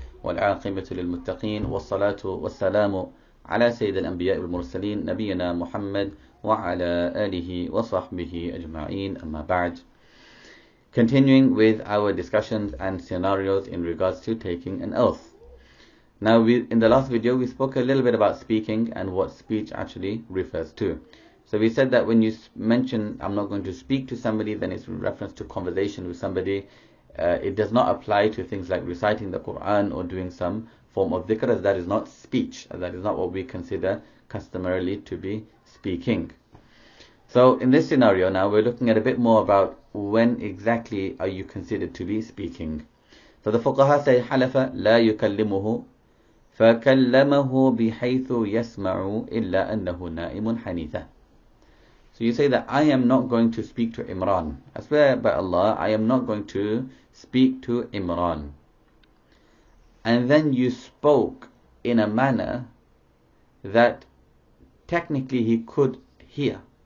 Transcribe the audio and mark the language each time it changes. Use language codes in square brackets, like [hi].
[ar] والعاقبة للمتقين والصلاة والسلام على سيد الأنبياء والمرسلين نبينا محمد وعلى آله وصحبه أجمعين. أما بعد. [en] Continuing with our discussions and scenarios in regards to taking an oath. Now, in the last video we spoke a little bit about speaking and what speech actually refers to. So we said that when you mention I'm not going to speak to somebody, then it's in reference to conversation with somebody. It does not apply to things like reciting the Quran or doing some form of dhikr, as that is not speech, as that is not what we consider customarily to be speaking. So in this scenario now, we're looking at a bit more about when exactly are you considered to be speaking. So the fuqaha say, [ar] حَلَفَ لَا يُكَلِّمُهُ فَكَلَّمَهُ بِحَيْثُ يَسْمَعُ إِلَّا أَنَّهُ نَائِمٌ حَنِيثًا. [en] So you say that I am not going to speak to Imran. I swear by Allah, I am not going to speak to Imran. And then you spoke in a manner that technically he could hear.